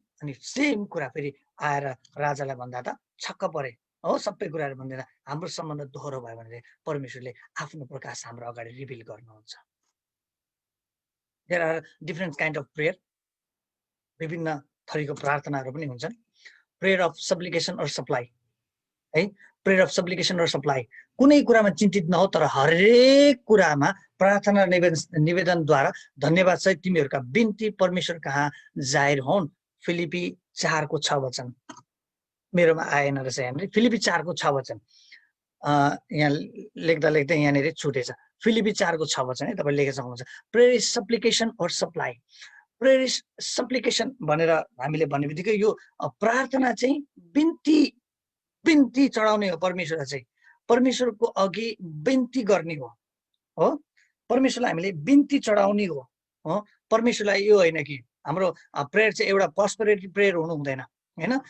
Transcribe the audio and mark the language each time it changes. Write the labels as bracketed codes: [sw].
[ne] अनि सेम कुरा फेरि आएर राजालाई भन्दा त छक्क परे हो। सबै कुराहरू भन्दैन, हाम्रो सम्बन्ध दोहोरो भयो भने परमेश्वरले आफ्नो प्रकाश हाम्रो अगाडि रिभिल गर्नुहुन्छ। [en] there are different kind of prayer, [ne] विभिन्न थरीको प्रार्थनाहरू पनि हुन्छन्। [en] Prayer of supplication or supply है, prayer of supplication or supply. [ne] कुनै कुरामा चिन्तित नहो, तर हरेक कुरामा प्रार्थना निवेदनद्वारा धन्यवाद सहित तिमीहरूका बिन्ती परमेश्वर कहाँ जाहिर हुन्। फिलिपी 4:6 मेरोमा आएन रहेछ यहाँनिर। फिलिपी 4:6 यहाँ लेख्दा यहाँनिर छुटेछ। फिलिपी 4:6 है, तपाईँ लेखेर सक्नुहुन्छ। [en] Prayer is supplication or supply. Prayer is supplication [ne] भनेर हामीले भन्ने बित्तिकै यो प्रार्थना चाहिँ बिन्ती चढाउने हो। परमेश्वरलाई चाहिँ परमेश्वरको अघि बिन्ती गर्ने हो। परमेश्वरलाई हामीले बिन्ती चढाउने हो। परमेश्वरलाई यो होइन कि हाम्रो प्रेयर चाहिँ एउटा पर्सपेरिटी प्रेयर हुनु हुँदैन हैन।